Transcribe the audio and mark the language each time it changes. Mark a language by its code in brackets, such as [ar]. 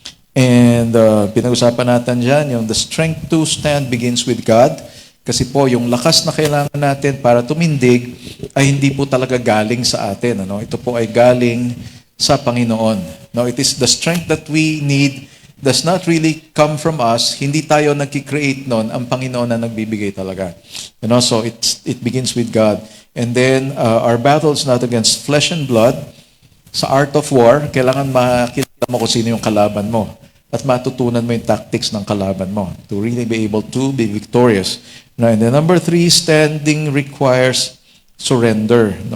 [en] And [tl] pinag-usapan natin dyan, yung [en] the strength to stand begins with God. [tl] Kasi po, yung lakas na kailangan natin para tumindig ay hindi po talaga galing sa atin. Ito po ay galing sa Panginoon. [en] It is the strength that we need does not really come from us. [tl] Hindi tayo nagki-create nun, ang Panginoon na nagbibigay talaga. [en] So it begins with God. And then, our battle is not against flesh and blood. Sa art of war, [tl] kailangan makilala mo kung sino yung kalaban mo. At matutunan mo yung tactics ng kalaban mo [en] to really be able to be victorious. And then number 3, standing requires surrender.